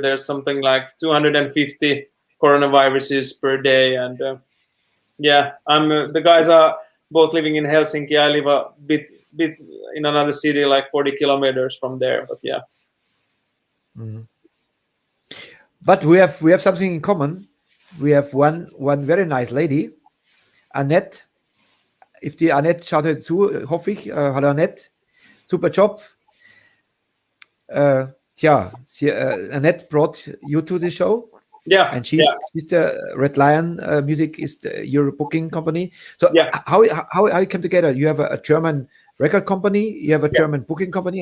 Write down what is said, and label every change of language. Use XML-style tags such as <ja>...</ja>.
<en>There's something like 250 coronaviruses per day, and I'm the guys are both living in Helsinki. I live a bit in another city, like 40 kilometers from there. But yeah. Mm-hmm. But we have something in common. We have one very nice lady, Annette.</en> <de>If die Annette schaut heute zu, hoffe ich. Hallo Annette, super Job.</de> <en>Annette brought you to the show. Yeah, and she's the Red Lion Music is your booking company. So how you come together? You have a German record company, you have a German booking company.</en>